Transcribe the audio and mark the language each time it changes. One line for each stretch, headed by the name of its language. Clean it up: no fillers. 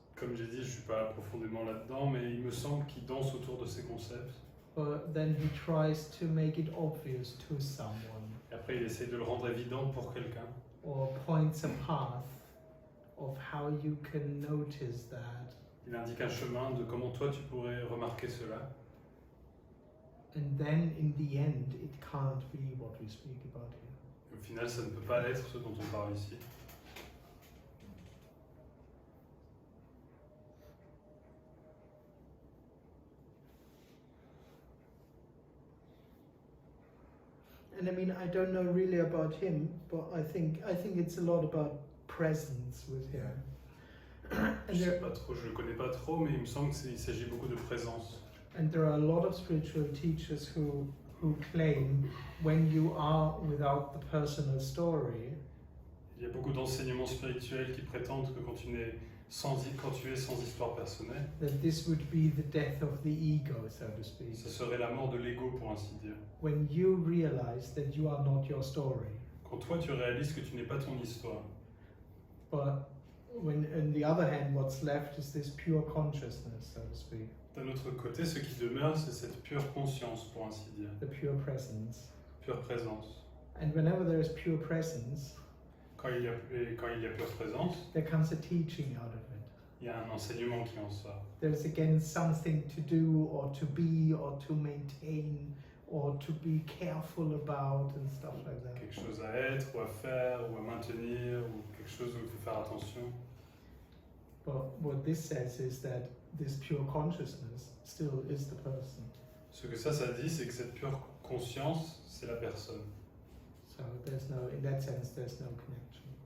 French: Comme j'ai dit, je ne suis pas profondément là-dedans, mais il me semble qu'il danse autour de ces concepts.
English: but then he tries to make it obvious to someone,
French: Et après, il essaye de le rendre évident pour quelqu'un.
English: or points a path of how you can notice that.
French: Il indique un chemin de comment toi tu pourrais remarquer cela.
English: And then in the end, it can't be what we speak about here.
French: Et au final, ça ne peut pas être ce dont on parle ici.
English: And I mean, I don't know really about him, but I think it's a lot about presence with him.
French: Je sais pas trop, je le connais pas trop, mais il me semble qu'il s'agit beaucoup de présence.
English: And there are a lot of spiritual teachers who claim when you are without the personal story,
French: Il y a beaucoup d'enseignements spirituels qui prétendent que quand tu es sans histoire personnelle,
English: that this would be the death of the ego, so to speak.
French: ça serait la mort de l'ego pour ainsi dire.
English: When you realize that you are not your story.
French: Quand toi tu réalises que tu n'es pas ton histoire.
English: But when, on the other hand, what's left is this pure consciousness, so to speak.
French: D'un autre côté, ce qui demeure, c'est cette pure conscience, pour ainsi dire.
English: The pure presence.
French: Pure présence.
English: And whenever there is pure presence,
French: Quand il y a pure présence,
English: there comes a teaching out of it.
French: il y a un enseignement qui en sort.
English: There's again something to do or to be or to maintain or to be careful about and stuff like that.
French: Quelque chose à être, ou à faire, ou à maintenir, ou quelque chose où il faut faire attention.
English: But what this says is that this pure consciousness still is the person.
French: Ce que ça dit, c'est que cette pure conscience, c'est la personne.
English: So there's no, in that sense, there's no connection.